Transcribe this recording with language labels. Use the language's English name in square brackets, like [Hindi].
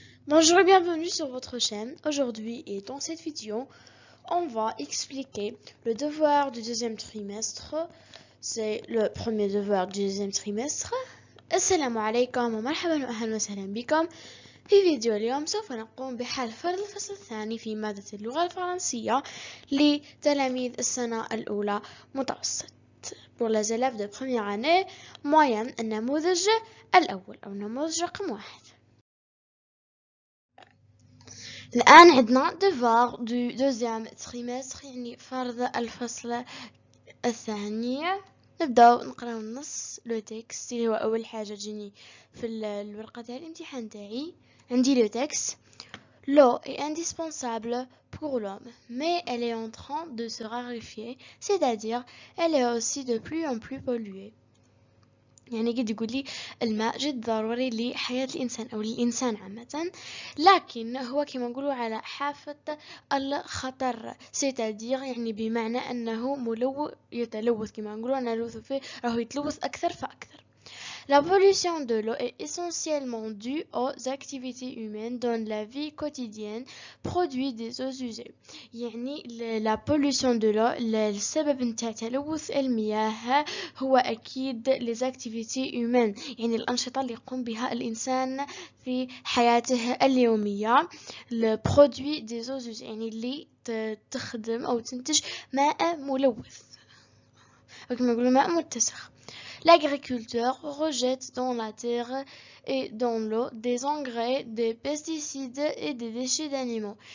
[French] Bonjour et bienvenue sur votre chaîne. Aujourd'hui et dans cette vidéo, on va expliquer le devoir du deuxième trimestre. C'est le premier devoir du deuxième trimestre. [Arabic] Assalamu alaikum wa marhaban wa ahlan wa sahlan bikum. في فيديو اليوم سوف نقوم بحل فرض الفصل الثاني في مادة اللغة الفرنسية لتلاميذ السنة الأولى متوسط. [French] Pour les élèves de première année moyenne [Arabic] النموذج الأول أو نموذج رقم 1. الآن عندنا [French] devoir du deuxième trimestre [Arabic] يعني فرض الفصل الثاني. نبداو نقراو النص لو تكست اللي هو أول حاجة تجيني في الورقة تاع الامتحان تاعي. عندي لو تكست. [French] L'eau est indispensable pour l'homme, mais elle est en train de se raréfier, c'est-à-dire elle est aussi de plus en plus polluée. [Arabic] يعني قد يقول لي الماء جد ضروري لحياة الإنسان أو للإنسان عامة، لكن هو كما نقولوا على حافة الخطر، [French] c'est-à-dire [Arabic] يعني بمعنى أنه يتلوث، كما نقولوا نلوث فيه راهو يتلوث أكثر فأكثر. [French] La pollution de l'eau est essentiellement due aux activités humaines dans la vie quotidienne produit des eaux usées. [Arabic] يعني [French] la pollution de l'eau [Arabic] السبب نتاع تلوث المياه هو أكيد [French] les activités humaines، [Arabic] يعني الأنشطة اللي يقوم بها الإنسان في حياته اليومية. [French] le produit des eaux usées [Arabic] يعني اللي تخدم أو تنتج ماء ملوث أو كما نقولوا ماء متسخ. [French] L'agriculteur rejette dans la terre et dans l'eau des engrais, des pesticides et des déchets d'animaux.